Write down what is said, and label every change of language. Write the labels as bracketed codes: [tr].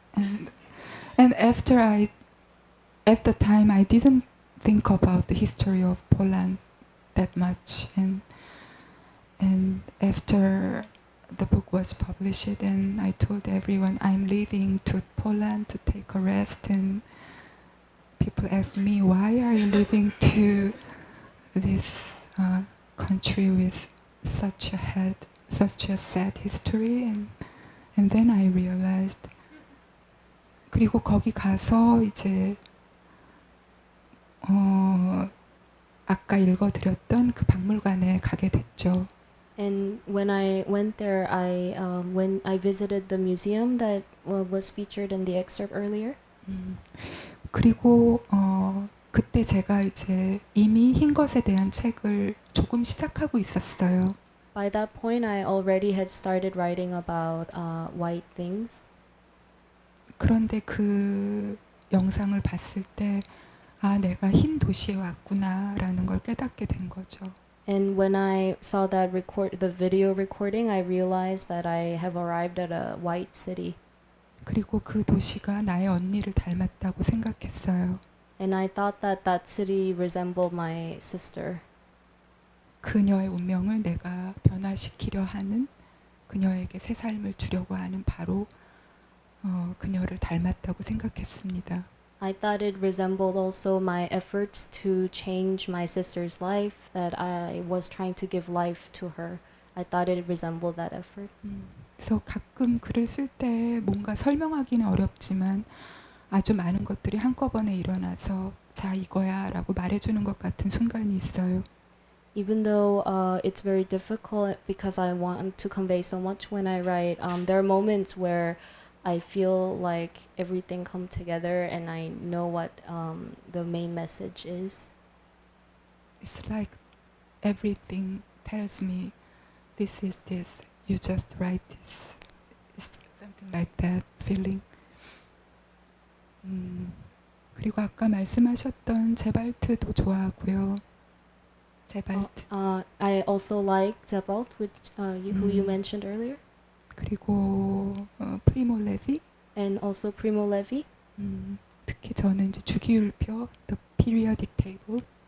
[en] And at the time I didn't think about the history of Poland that much, and after the book was published, and I told everyone I'm leaving to Poland to take a rest, and people asked me, why are you leaving to this country with such a sad history? And then I realized. [ko] 그리고 거기 가서 이제 아까 읽어드렸던 그 박물관에 가게 됐죠. [en] And when I went there, when I visited the museum that was featured in the excerpt earlier. [ko] 그리고 그때 제가 이제 이미 흰 것에 대한 책을 조금 시작하고 있었어요. [en] By that point, I already had started writing about white things. [ko] 그런데 그 영상을 봤을 때 내가 흰 도시에 왔구나라는 걸 깨닫게 된 거죠. [en] And when I saw the video recording, I realized that I have arrived at a white city. [ko] 그리고 그 도시가 나의 언니를 닮았다고 생각했어요. [en] And I thought that city resembled my sister. [ko] 그녀의 운명을 내가 변화시키려 하는, 그녀에게 새 삶을 주려고 하는 바로 그녀를 닮았다고 생각했습니다. [en] I thought it resembled also my efforts to change my sister's life, that I was trying to give life to her. I thought it resembled that effort. [ko] 그래서 가끔 글을 쓸 때 뭔가 설명하기는 어렵지만 아주 많은 것들이 한꺼번에 일어나서 자 이거야 라고 말해주는 것 같은 순간이 있어요. [en] Even though it's very difficult because I want to convey so much when I write, there are moments where I feel like everything come together and I know what the main message is. It's like everything tells me this is this, you just write this. It's something like that feeling. [ko] 그리고 아까 말씀하셨던 제발트도 좋아하고요. 제발트. [en] I also like Zebalt, who you mentioned earlier. [ko] 그리고 프리모 레비. [en] And also Primo Levi. [ko] 특히 저는 이제 주기율표, The Periodic Table.